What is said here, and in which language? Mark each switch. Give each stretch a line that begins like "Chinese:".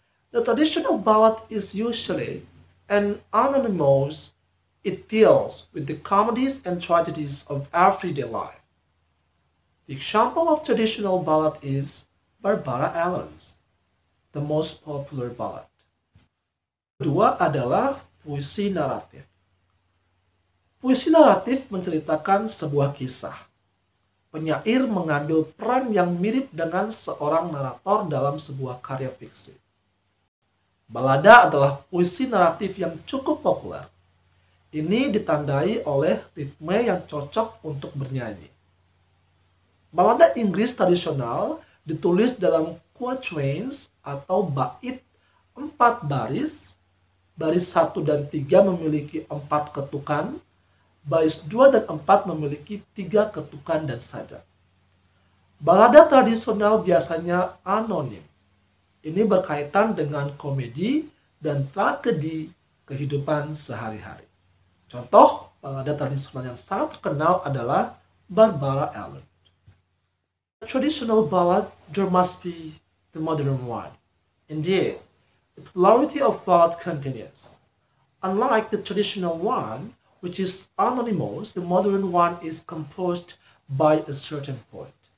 English: The traditional ballad is usually an anonymous. It deals with the comedies and tragedies of everyday life. The example of traditional ballad is Barbara Allen's, the most popular ballad.
Indonesian: Kedua adalah puisi naratif. Puisi naratif menceritakan sebuah kisah. Penyair mengambil peran yang mirip dengan seorang narator dalam sebuah karya fiksi. Balada adalah puisi naratif yang cukup populer. Ini ditandai oleh ritme yang cocok untuk bernyanyi. Balada Inggris tradisional ditulis dalam quatrains atau bait 4 baris. Baris 1 dan 3 memiliki 4 ketukan. Baris 2 dan 4 memiliki 3 ketukan dan saja. Balada tradisional biasanya anonim. Ini berkaitan dengan komedi dan tragedi kehidupan sehari-hari. Contoh balada tradisional yang sangat terkenal adalah Barbara Allen.
English: A traditional ballad, there must be the modern one. Indeed, the popularity of ballad continues. Unlike the traditional one, which is anonymous, the modern one is composed by a certain poet.